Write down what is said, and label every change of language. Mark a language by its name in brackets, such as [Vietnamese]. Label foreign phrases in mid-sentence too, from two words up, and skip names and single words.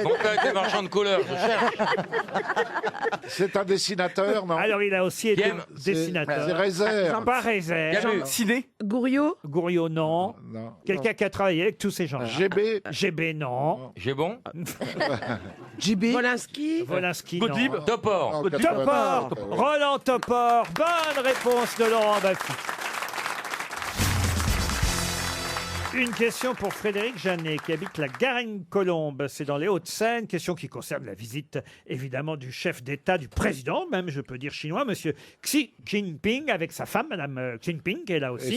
[French] Mon père était marchand de couleurs, je cherche. C'est un dessinateur, non? Alors, il a aussi été Guillaume, C'est dessinateur. Rézère. Pas Rézère. Camus. Ciné. Gouriot. Gouriot, non. Non. Quelqu'un qui a travaillé avec tous ces gens-là. GB. GB, non. J'ai bon? JB. Volinsky. Volinsky, Gottlieb. non. Topor. Oh, Topor. Roland Topor. Bonne réponse de Laurent Baffy. Une question pour Frédéric Jeannet, qui habite la Garenne-Colombe. C'est dans les Hauts-de-Seine. Question qui concerne la visite, évidemment, du chef d'État, du président, même, je peux dire chinois, monsieur Xi Jinping, avec sa femme, madame Jinping, qui est là aussi.